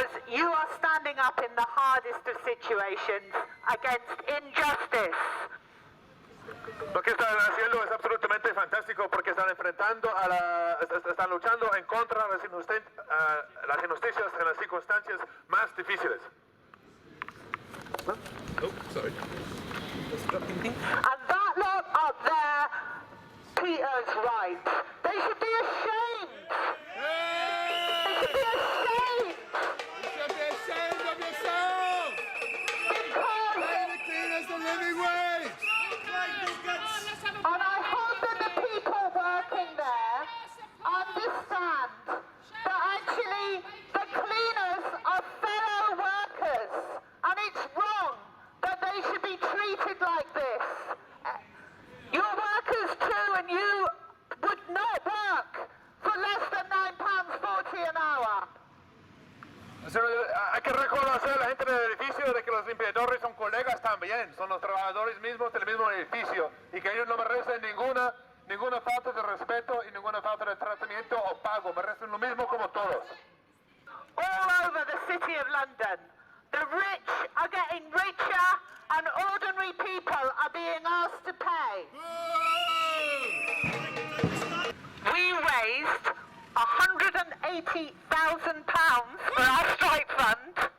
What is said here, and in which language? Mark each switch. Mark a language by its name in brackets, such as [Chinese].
[English] you are standing up in the hardest of situations against injustice. [Spanish] Lo que están haciendo es absolutamente fantástico porque están enfrentando están luchando en contra de las injusticias en las circunstancias más difíciles. [English] Oh, sorry. And that lot up there, Peter's right. They should be ashamed. They should be ashamed. You should be ashamed of yourself. Because Pay the cleaners the living wage. and I hope that the people working there understand that actually the cleaners are fellow workers and it's wrong that they should be treated like this. You're workers too and you would not work for less than £9.40 an hour. [Spanish] Hay que reconocer a la gente del edificio de que los limpiadores son colegas también, son los trabajadores mismos del mismo edificio y que ellos no merecen ninguna falta de respeto y ninguna falta de tratamiento o pago, merecen lo mismo como todos. [English] All over the city of London, the rich are getting richer and ordinary people are being asked to pay. We raised £180,000 for our strike fund.